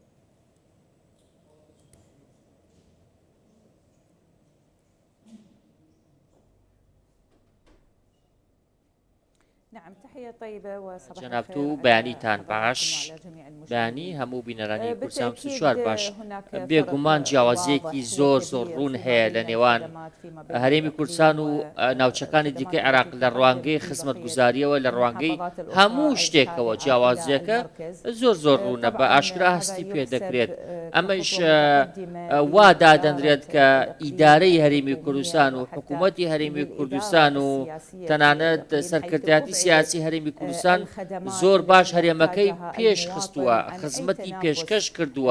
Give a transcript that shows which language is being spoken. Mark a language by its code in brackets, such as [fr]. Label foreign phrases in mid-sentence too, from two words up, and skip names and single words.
[ar] نعم تحية طيبة وصباح [ckb] جناب تو بيانيتان باش بياني همو بينراني كورسام سشوار باش بێگومان جیاوازیەکی زۆر ڕوون هەیە لە نێوان هەرێمی کوردستان و ناوچەکانی دیکەی عێراق لە ڕوانگەی خزمەتگوزاریەوە لە ڕوانگەی هەموو شتێکەوە جیاوازیەکە زۆر ڕوونە بە ئاشکرا هەستی پێ دەکرێت ئەمەش وا دادەنرێت کە ئیدارەی هەرێمی کوردستان و حکوومەتی هەرێمی کوردستان و تەنانەت سەرکردایەتی سیاسی هەرێمی کوردستان زۆر باش هەرێمەکەی پێش خستووە خزمەتی پێشکەش کردووە